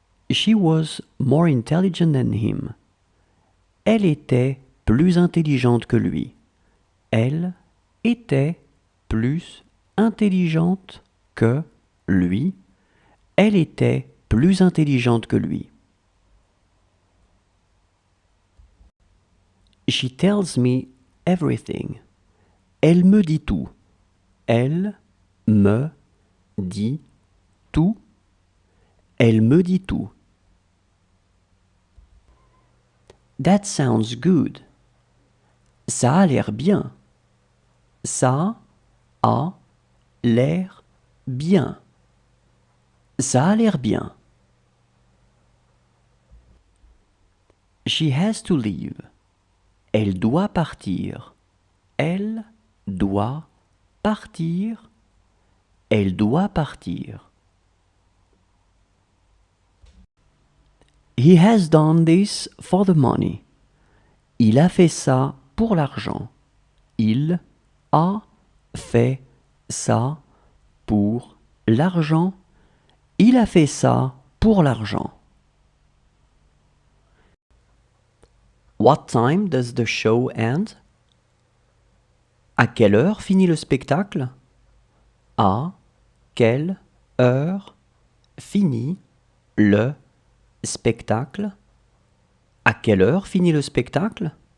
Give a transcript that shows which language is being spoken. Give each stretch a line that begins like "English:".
English: She was more intelligent than him.
French: Elle était plus intelligente que lui. Elle était plus intelligente que lui. Elle était plus intelligente que lui.
English: She tells me everything.
French: Elle me dit tout. Elle me dit tout. Elle me dit tout.
English: That sounds good.
French: Ça a l'air bien. Ça a l'air bien. Ça a l'air bien.
English: She has to leave.
French: Elle doit partir. Elle doit partir. Elle doit partir.
English: He has done this for the money.
French: Il a fait ça pour l'argent. Il a fait ça pour l'argent. Il a fait ça pour l'argent.
English: What time does the show end?
French: À quelle heure finit le spectacle? À quelle heure finit le spectacle? À quelle heure finit le spectacle?